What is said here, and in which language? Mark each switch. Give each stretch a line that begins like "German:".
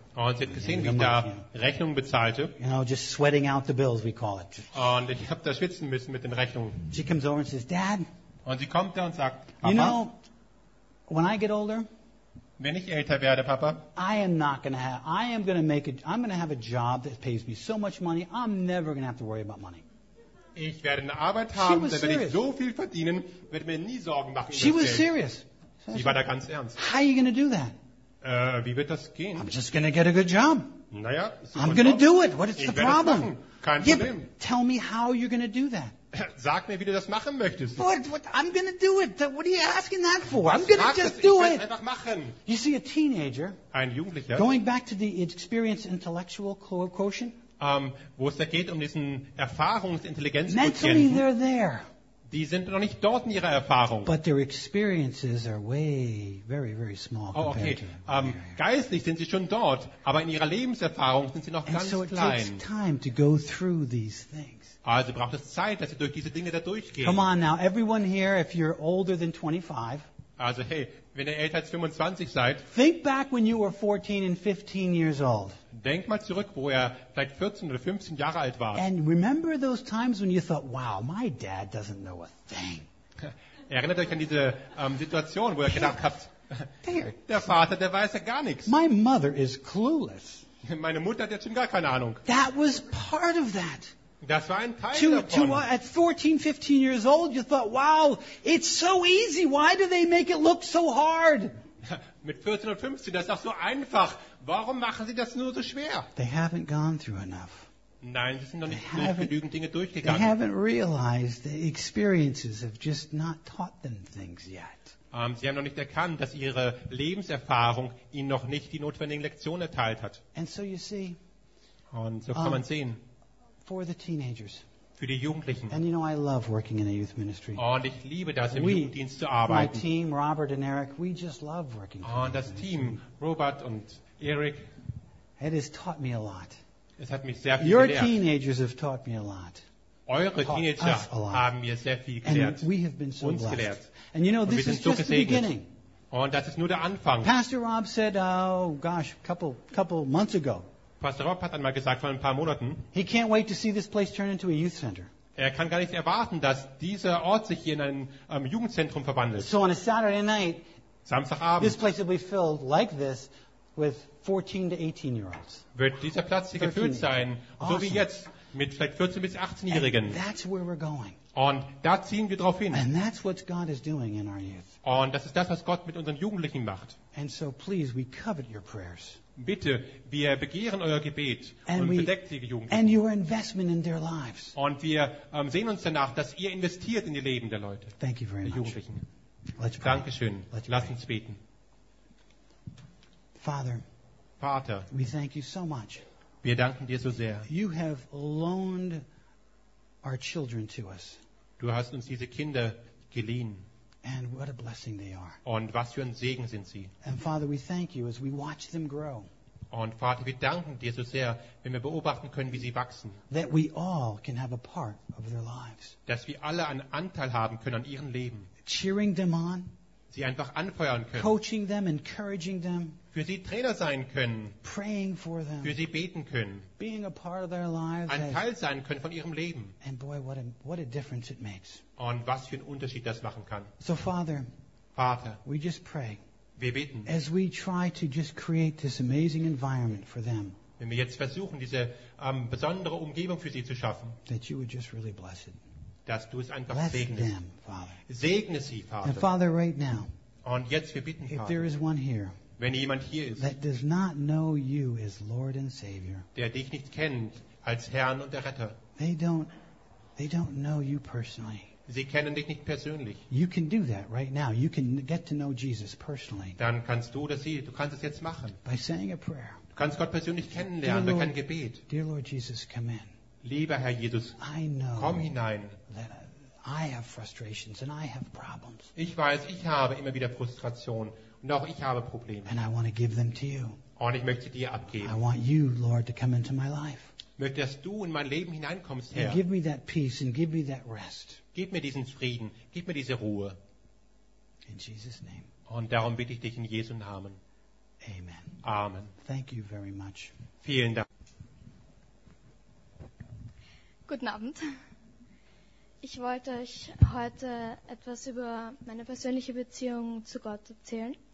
German: Und sie hat gesehen, wie ich da Rechnungen bezahlte.
English: You know, just sweating out the bills, we call it.
German: Und ich habe da schwitzen müssen mit den Rechnungen.
English: She comes over and says, Dad.
German: Und sie kommt da und sagt, Papa.
English: You know, when I get older.
German: Wenn ich älter werde, Papa.
English: I am not gonna have. I am gonna make it. I'm gonna have a job that pays me so much money. I'm never gonna have to worry about money.
German: Ich werde eine Arbeit haben, dann werde ich so viel verdienen, werde mir nie Sorgen machen.
English: She was serious.
German: Sie war da ganz ernst.
English: How are you gonna do that?
German: Wie wird das gehen?
English: I'm just going to get a good job.
German: Naja,
English: I'm going to do it. What is the problem?
German: Kein Problem.
English: Yeah, tell me how you're going to do that.
German: Sag mir, wie du das machen möchtest.
English: What? I'm going to do it. What are you asking that for? I'm going to just do it.
German: Einfach machen.
English: You see, a teenager,
German: ein Jugendlicher,
English: going back to the experience intellectual quotient,
German: wo es da geht um diesen Erfahrungsintelligenzquotienten,
English: mentally they're there.
German: Die sind noch nicht dort in ihrer Erfahrung.
English: But their experiences are way, very, very small. Oh, okay.
German: Geistlich sind sie schon dort, aber in ihrer Lebenserfahrung sind sie noch
English: and so
German: klein.
English: It takes time to go through these things.
German: Also braucht es Zeit, dass sie durch diese Dinge da durchgehen.
English: Come on now, everyone here, if you're older than 25.
German: Also hey, wenn ihr älter als 25 seid.
English: Think back when you were 14 and 15 years old.
German: Denk mal zurück, wo ihr vielleicht 14 oder 15 Jahre alt wart.
English: And remember those times when you thought, wow, my dad doesn't know a thing.
German: Erinnert euch an diese Situation, wo ihr gedacht habt, der Vater, der weiß ja gar nichts.
English: My mother is clueless.
German: Meine Mutter hat jetzt schon gar keine Ahnung.
English: That was part of that.
German: Das war ein Teil davon.
English: At 14, 15 years old, you thought, wow, it's so easy. Why do they make it look so hard?
German: Mit 14 und 15, das ist doch so einfach. Warum machen sie das nur so schwer?
English: They haven't gone through enough.
German: Nein, sie sind noch nicht durch genügend Dinge durchgegangen.
English: They haven't realized the experiences have just not taught them things yet.
German: Sie haben noch nicht erkannt, dass ihre Lebenserfahrung ihnen noch nicht die notwendigen Lektionen erteilt hat.
English: And so you see,
German: und so kann man sehen,
English: for the teenagers.
German: Für die Jugendlichen.
English: And you know, I love working in a youth ministry.
German: Und ich liebe das, im Jugenddienst zu arbeiten.
English: My team, Robert and Eric, we just love working.
German: Und das Team, Robert und Eric.
English: It has taught me a lot.
German: Es hat mich sehr viel
English: Your
German: gelehrt.
English: Teenagers have taught me a lot.
German: Eure Teenager haben mir sehr viel gelehrt.
English: And we have been so blessed.
German: Gelehrt.
English: And you know, this is so just the beginning.
German: Und das ist nur der Anfang.
English: Pastor Rob said, oh gosh, couple months ago.
German: Pastor Rob hat einmal gesagt, vor ein paar Monaten,
English: he can't wait to see this place turn into a youth center.
German: Er kann gar nicht erwarten, dass dieser Ort sich hier in ein Jugendzentrum verwandelt.
English: So on a Saturday night,
German: Samstagabend,
English: this place will be filled like this with 14 to 18 year olds.
German: Wird dieser Platz hier gefüllt sein,
English: awesome.
German: So wie jetzt, mit vielleicht 14 bis 18-Jährigen.
English: That's where we're going.
German: Und da ziehen wir drauf hin.
English: And that's what God is doing in our youth.
German: Und das ist das, was Gott mit unseren Jugendlichen macht.
English: And so please, we covet your prayers.
German: Bitte, wir begehren euer Gebet und bedeckt die Jugendlichen.
English: And your investment in their lives.
German: Und wir sehen uns danach, dass ihr investiert in die Leben der Leute,
English: thank you very
German: der Jugendlichen.
English: Much.
German: Dankeschön.
English: Let's
German: Lass uns beten.
English: Father,
German: Vater,
English: we thank you so much.
German: Wir danken dir so sehr.
English: You have loaned our children to us.
German: Du hast uns diese Kinder geliehen.
English: And what a blessing they are.
German: Und was für ein Segen sind sie.
English: And Father, we thank you as we watch them grow.
German: Und Vater, wir danken dir so sehr, wenn wir beobachten können, wie sie wachsen.
English: That we all can have a part of their lives.
German: Dass wir alle einen Anteil haben können an ihren Leben.
English: Cheering them on.
German: Sie einfach anfeuern können.
English: Coaching them, encouraging them.
German: Für sie Trainer sein können.
English: Praying for them.
German: Für sie beten können.
English: Being a part of their lives.
German: Ein Teil sein können von ihrem Leben.
English: And boy, what a difference it makes.
German: Und was für einen Unterschied das machen kann.
English: So Father,
German: Vater,
English: we just pray.
German: Wir beten.
English: As we try to just create this amazing environment for them.
German: Wenn wir jetzt versuchen, diese besondere Umgebung für sie zu schaffen.
English: That you would just really bless it.
German: Dass du es einfach
English: bless
German: segnest.
English: Them,
German: segne sie, Vater.
English: And Father, right now.
German: Und jetzt wir bitten,
English: if
German: Vater.
English: If there is one here.
German: Wenn jemand hier ist,
English: that does not know you as Lord and Savior,
German: der dich nicht kennt als Herrn und Erretter,
English: they don't know you personally.
German: Sie kennen dich nicht persönlich.
English: You can do that right now. You can get to know Jesus personally.
German: Dann kannst du oder sie, du kannst es jetzt machen.
English: By saying a prayer.
German: Du kannst Gott persönlich kennenlernen durch ein Gebet.
English: Dear Lord Jesus, come in.
German: Lieber Herr Jesus,
English: I know,
German: komm hinein.
English: I have frustrations and I have problems.
German: Ich weiß, ich habe immer wieder Frustrationen. Noch ich habe Probleme.
English: And I want to give them to you.
German: Und ich möchte dir abgeben.
English: I want you, Lord, to come into my life.
German: Möchte, dass du in mein Leben hineinkommst, Herr.
English: And give me that peace and give me that rest.
German: Gib mir diesen Frieden, gib mir diese Ruhe.
English: In Jesus' name.
German: Und darum bitte ich dich in Jesu Namen.
English: Amen.
German: Amen.
English: Thank you very much.
German: Vielen Dank. Guten Abend. Ich wollte euch heute etwas über meine persönliche Beziehung zu Gott erzählen.